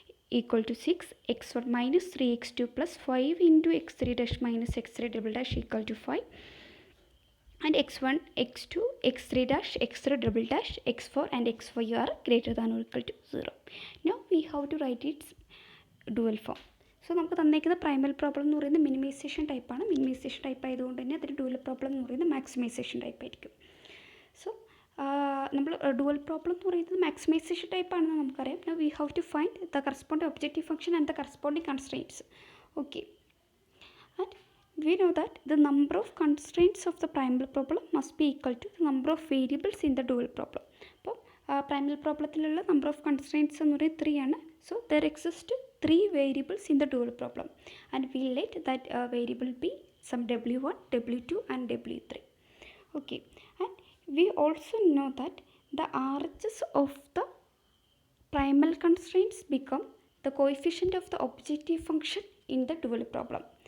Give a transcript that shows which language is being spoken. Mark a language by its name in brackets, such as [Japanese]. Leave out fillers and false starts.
[English] equal to 6, x1 minus 3x2 plus 5 into x3 dash minus x3 double dash equal to 5, and x1 x2 x3 dash x3 double dash x4 and xy are greater than or equal to 0. Now we have to write its dual form. [Malayalam] So നമുക്ക് തന്നേക്കുന്ന Primal problem എന്ന് പറയുന്നത് minimisation ടൈപ്പാണ്. Minimisation type ആയതുകൊണ്ട് തന്നെ അതിന് dual problem എന്ന് പറയുന്നത് maximisation type ആയിരിക്കും. സോ നമ്മൾ ഡുവൽ പ്രോബ്ലം എന്ന് പറയുന്നത് മാക്സിമൈസേഷൻ ടൈപ്പാണെന്ന് നമുക്കറിയാം. [English] Now we have to find the corresponding objective function and the corresponding constraints. Okay, and we know that the number of constraints of the primal problem must be equal to the number of variables in the dual problem. [Malayalam] അപ്പോൾ Primal പ്രോബ്ലത്തിലുള്ള [English] number of constraints [Malayalam] എന്ന് പറയുന്നത് 3 ആണ്. [English] So there exist 3 variables in the dual problem, and we let that variable be some w1, w2 and w3. Okay, and we also know that the RHS of the primal constraints become the coefficient of the objective function in the dual problem.